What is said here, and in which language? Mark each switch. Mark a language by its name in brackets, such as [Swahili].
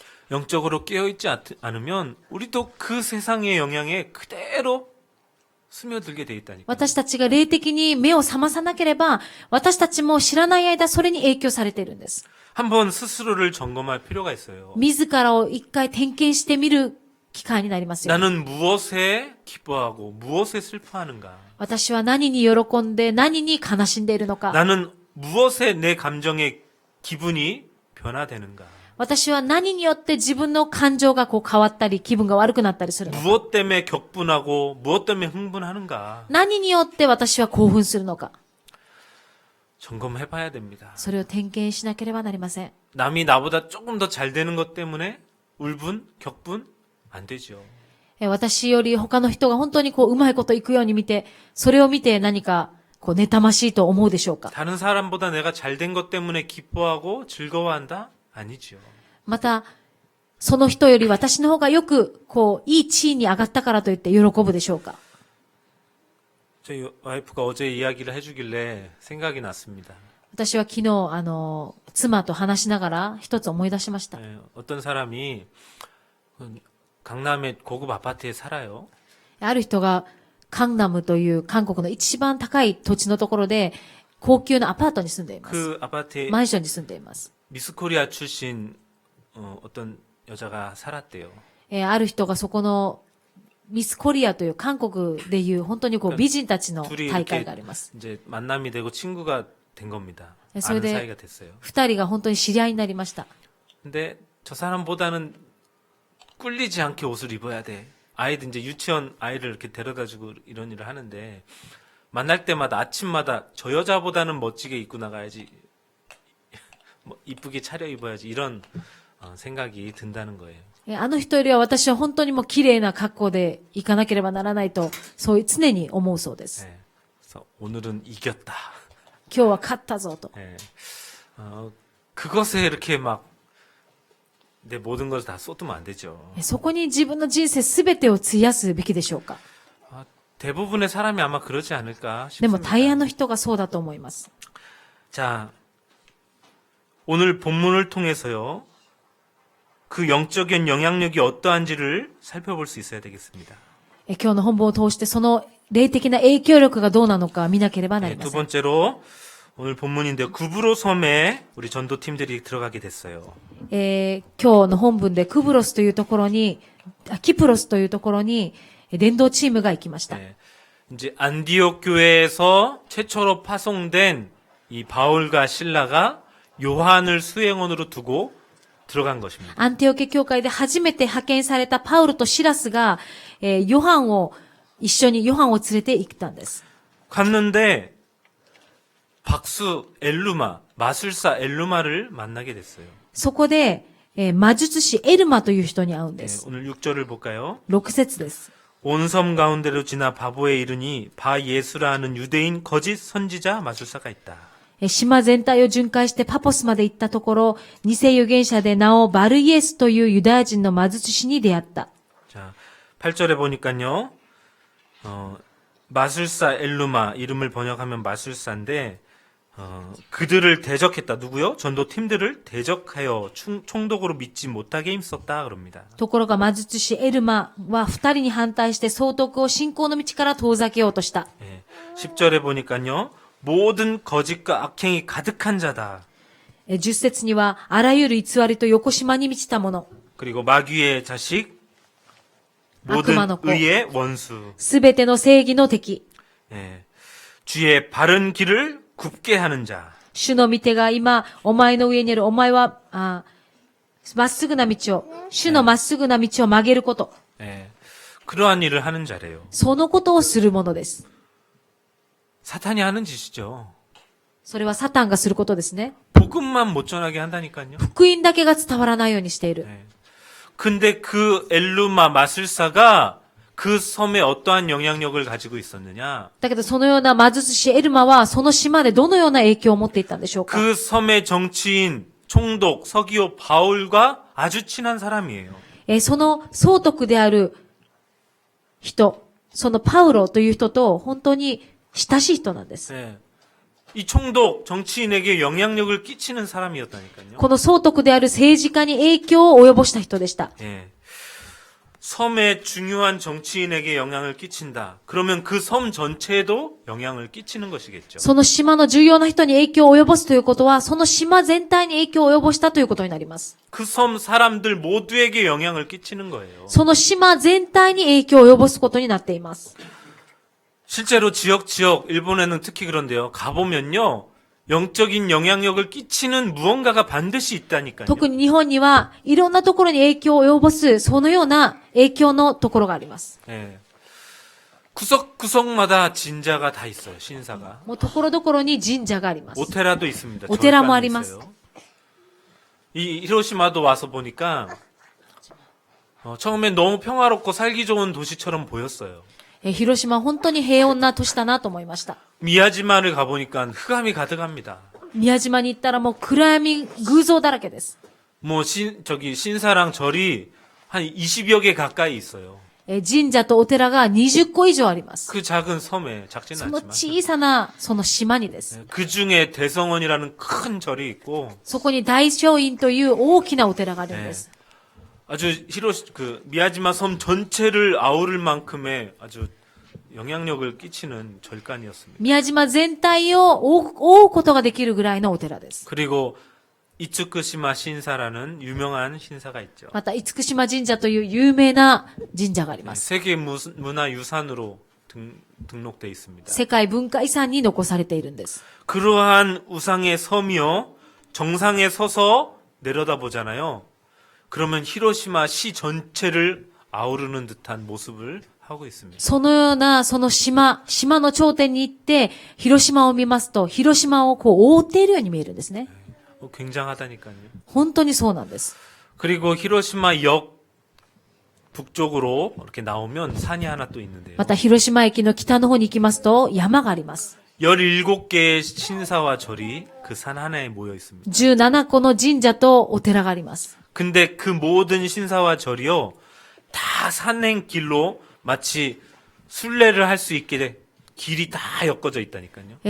[Korean] 영적으로 깨어있지 않으면 우리도 그 세상의 영향에 그대로 스며들게 돼 있다니까. [Japanese] 私たちが霊的に目を覚まさなければ、私たちも知らない間それに影響されているんです。 [Korean] 한번 스스로를 점검할 필요가 있어요. [Japanese] 自らを一回点検してみる機会になりますよ。 [Korean] 나는 무엇에 기뻐하고 무엇에 슬퍼하는가? [Japanese] 私は何に喜んで何に悲しんでいるのか。 [Korean] 나는 무엇에 내 감정의 기분이 변화되는가? [Japanese] 私は何によって自分の感情が変わったり、気分が悪くなったりするのか。 [Korean] 무엇 때문에 격분하고 무엇 때문에 흥분하는가? [Japanese] 何によって私は興奮するのか。 [Korean] 점검해 봐야 됩니다. [Japanese] それを点検しなければなりません。 [Korean] 남이 나보다 조금 더 잘 되는 것 때문에 울분, 격분 안 되죠. [Japanese] 私より他の人が本当にうまいこといくように見て、それを見て何か妬ましいと思うでしょうか。 [Korean] 다른 사람보다 내가 잘 된 것 때문에 기뻐하고 즐거워한다? 아니죠. [Japanese] また、その人より私の方がよく、いい地位に上がったからといって喜ぶでしょうか。 [Korean] 저희 와이프가 어제 이야기를 해주길래 생각이 났습니다. [Japanese] 私は昨日、妻と話しながら一つ思い出しました。 [Korean] 예, 어떤 사람이 강남의 고급 아파트에 살아요. [Japanese] ある人が、カンナムという韓国の一番高い土地のところで、高級なアパートに住んでいます。 [Korean] 그 아파트에 [Japanese] マンションに住んでいます。 [Korean] 미스 코리아 출신 어떤 여자가 살았대요. [Japanese] ある人がそこのミスコリアという韓国でいう本当に美人たちの [Korean] 둘이 [Japanese] 大会 [Korean] 이렇게 [Japanese] があります。 [Korean] 이제 만남이 되고 친구가 된 겁니다. 네, 아는 소대- 사이가 됐어요. [Japanese] 二人が本当に知り合いになりました。 [Korean] 근데 저 사람보다는 꿀리지 않게 옷을 입어야 돼. 아이들 이제 유치원 아이를 이렇게 데려다주고 이런 일을 하는데 만날 때마다 아침마다 저 여자보다는 멋지게 입고 나가야지, 뭐 이쁘게 차려 입어야지 이런 생각이 든다는 거예요. [Japanese] あの人よりは私は本当にもう綺麗な格好で行かなければならないと、そういう常に思うそうです。 [Korean] 네. 그래서 오늘은 이겼다. [Japanese] 今日は勝ったぞと。 [Korean] 네. 그것에 이렇게 막 내 모든 것을 다 쏟으면 안 되죠. [Japanese] そこに自分の人生すべてを費やすべきでしょうか。 [Korean] 대부분의 사람이 아마 그러지 않을까 [Japanese] でも [Korean] 싶습니다. [Japanese] 大半の人がそうだと思います。 [Korean] 자, 오늘 본문을 통해서요, 그 영적인 영향력이 어떠한지를 살펴볼 수 있어야 되겠습니다. [Japanese] 今日の本文を通してその霊的な影響力がどうなのか見なければなり [Korean] 네, [Japanese] ま [Korean] 두 [Japanese] せん。 [Korean] 번째로 오늘 본문인데요, 구브로 섬에 우리 전도팀들이 들어가게 됐어요. [Japanese] 今日の本文でクプロスというところに、キプロスというところに伝道チームが行きました。 [Korean] 네, 이제 안디옥 교회에서 최초로 파송된 이 바울과 실라가 요한을 수행원으로 두고 들어간 것입니다. [Japanese] アンティオケ教会で初めて派遣されたパウルとシラスが、ヨハンを一緒にヨハンを連れて行ったんです。 [Korean] 갔는데 박수 엘루마, 마술사 엘루마를 만나게 됐어요. [Japanese] そこで、魔術師エルマという人に会うんで [Korean] 네, [Japanese] す。 [Korean] 오늘 6절을 볼까요? [Japanese] 6節です。 [Korean] 온 섬 가운데로 지나 바보에 이르니 바 예수라 하는 유대인 거짓 선지자 마술사가 있다. [Japanese] 島全体を巡回してパポスまで行ったところ、偽預言者で名をバルイエスというユダヤ人の魔術師に出会った。 [Korean] 자, 8절에 보니까요. 마술사 엘루마 이름을 번역하면 마술사인데 그들을 대적했다. 누구요? 전도팀들을 대적하여 총독으로 믿지 못하게 힘썼다 그럽니다. [Japanese] ところが魔術師エルマは二人に反対して総督を信仰の道から遠ざけようとした。 [Korean] 예, 10절에 보니까요. 모든 거짓과 악행이 가득한 자다. [Japanese] 10節にはあらゆる偽りと横島に満ちたもの。 [Korean] 그리고 마귀의 자식, 모든 악마의 子. 의의 원수. [Japanese] すべての正義の敵。 [Korean] 예, 주의 바른 길을 굽게 하는 자. [Japanese] 主の御手が今、お前の上にある、お前は、まっすぐな道を、主のまっすぐな道を曲げること。 [Korean] 예, 그러한 일을 하는 자래요. [Japanese] そのことをするものです。 [Korean] 사탄이 하는 짓이죠. [Japanese] それはサタンがすることですね。 [Korean] 복음만 못 전하게 한다니까요. [Japanese] 福音だけが伝わらないようにしている。 [Korean] 예. 근데 그 엘루마 마술사가 그 섬에 어떠한 영향력을 가지고 있었느냐? [Japanese] だけどそのような魔術師エルマはその島でどのような影響を持っていったんでしょうか。 [Korean] 그 섬의 정치인, 총독, 서기오 바울과 아주 친한 사람이에요. [Japanese] その総督である人、そのパウロという人と本当に親しい人なんです。 [Korean] 예. 이 총독, 정치인에게 영향력을 끼치는 사람이었다니까요. [Japanese] この総督である政治家に影響を及ぼした人でした。 [Korean] 예. 섬의 중요한 정치인에게 영향을 끼친다. 그러면 그 섬 전체에도 영향을 끼치는 것이겠죠. [Japanese] その島の重要な人に影響を及ぼすということは、その島全体に影響を及ぼしたということになります。 [Korean] 그 섬 사람들 모두에게 영향을 끼치는 거예요. [Japanese] その島全体に影響を及ぼすことになっています。 [Korean] 실제로 지역, 일본에는 특히 그런데요. 가보면요. 영적인 영향력을 끼치는 무언가가 반드시 있다니까요. [Japanese] 特に日本にはいろんなところに影響を及ぼす、そのような影響のところがあります。 [Korean] 예. 구석구석마다 진자가 다 있어요. 신사가. [Japanese] もうところどころに神社があります。 [Korean] 오테라도 있습니다. 오테라도 절간이 있어요. 있어요. 이 히로시마도 와서 보니까 처음엔 너무 평화롭고 살기 좋은 도시처럼 보였어요. [Japanese] 広島は本当に平穏な都市だなと思いました。 [Korean] 미야지마를 가보니까 흑암이 가득합니다. [Japanese] 宮島に行ったらもう暗闇偶像だらけです。 [Korean] 뭐 신사랑 절이 한 20여 개 가까이 있어요. [Japanese] 神社とお寺が20個以上あります。 [Korean] 그 작은 섬에 작지는 [Japanese] その [Korean] 않지만 [Japanese] 小さなその島にです。 [Korean] 그 중에 대성원이라는 큰 절이 있고 [Japanese] そこに大聖院という大きなお寺があるんです。 [Korean] 아주 미야지마 섬 전체를 아우를 만큼의 아주 영향력을 끼치는 절간이었습니다. [Japanese] 宮島全体を覆うことができるぐらいのお寺です。 [Korean] 그리고 이츠쿠시마 신사라는 유명한 신사가 있죠. [Japanese] また、厳島神社という有名な神社があります。 [Korean] 세계 문화유산으로 등록돼 있습니다. [Japanese] 世界文化遺産に残されているんです。 [Korean] 그러한 우상의 섬이요 정상에 서서 내려다보잖아요. 그러면 히로시마 시 전체를 아우르는 듯한 모습을 하고 있습니다. [Japanese] そのような、その島の頂点に行って、広島を見ますと、広島を覆っているように見えるんですね。 [Korean] 굉장하다니까요. [Japanese] 本当にそうなんです。 [Korean] 그리고 히로시마 역 북쪽으로 이렇게 나오면 산이 하나 또 있는데요. [Japanese] また、広島駅の北の方に行きますと、山があります。 [Korean] 17개의 신사와 절이 그 산 하나에 모여 있습니다. [Japanese] 17個の神社とお寺があります。 [Korean] 근데 그 모든 신사와 절이요, 다 산행길로 마치 순례를 할 수 있게 길이 다 엮어져 있다니까요.